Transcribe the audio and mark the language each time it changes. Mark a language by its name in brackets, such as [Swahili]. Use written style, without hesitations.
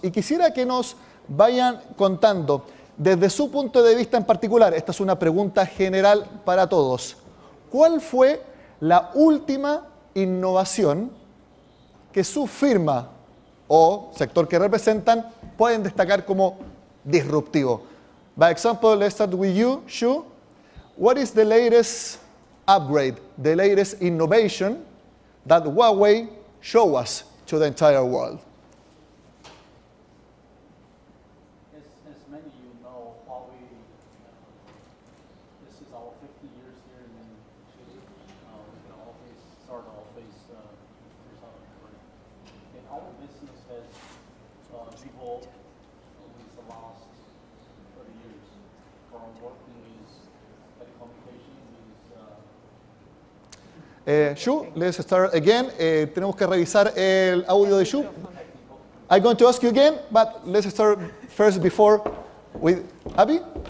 [Spanish] Y quisiera que nos vayan contando, desde su punto de vista en particular, esta es una pregunta general para todos, ¿cuál fue la última innovación que su firma o sector que representan pueden destacar como disruptivo? [English] By example, let's start with you, Xu. What is the latest upgrade, the latest innovation that Huawei show us to the entire world? As many of you know, Huawei this is our 50 years here in Chile. We're going to always start always here's how it works. And our business has evolved over the last 30 years from working with telecommunications, Shu, let's start again. [Spanish] Tenemos que revisar el audio de Shu. [English] I'm going to ask you again, but let's start first before with Abby.